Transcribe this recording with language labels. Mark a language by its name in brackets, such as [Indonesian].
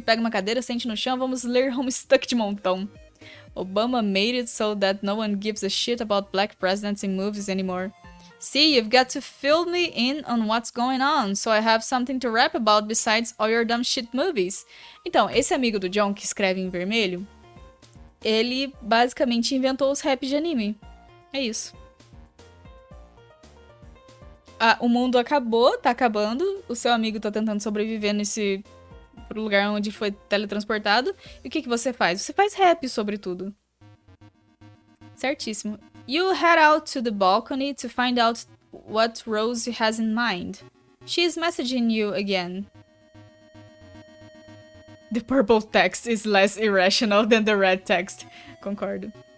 [Portuguese] Pega uma cadeira, sente no chão, vamos ler Homestuck de montão. [English] Obama made it so that no one gives a shit about black presidents in movies anymore. See, you've got to fill me in on what's going on, so I have something to rap about besides all your dumb shit movies. [Portuguese] Então, esse amigo do John que escreve em vermelho, ele basicamente inventou os raps de anime. É isso. O mundo acabou, tá acabando, o seu amigo tá tentando sobreviver nesse lugar onde foi teletransportado. E o que você faz? Você faz rap sobre tudo. Certíssimo. [English] You head out to the balcony to find out what Rose has in mind. She is messaging you again. The purple text is less irrational than the red text. [Portuguese] Concordo.